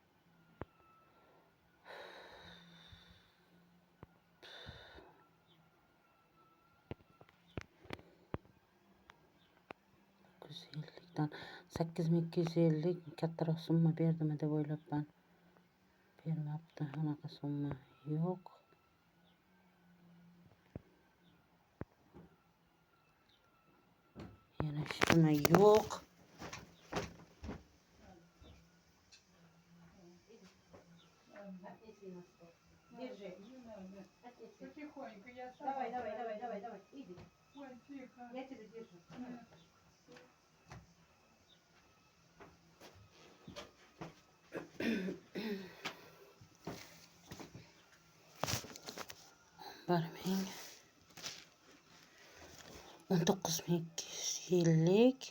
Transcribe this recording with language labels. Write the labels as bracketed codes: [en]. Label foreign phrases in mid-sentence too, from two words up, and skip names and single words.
[uz] dan 8250 kattaroq summa berdimi deb o'ylabman. Bermabdi, unaqa summa yo'q. Yana hech nima yo'q. [ru] Потихоньку я сама. Давай. Иди. Ой, тихо. Я тебя держу. [uz] Barming 19250.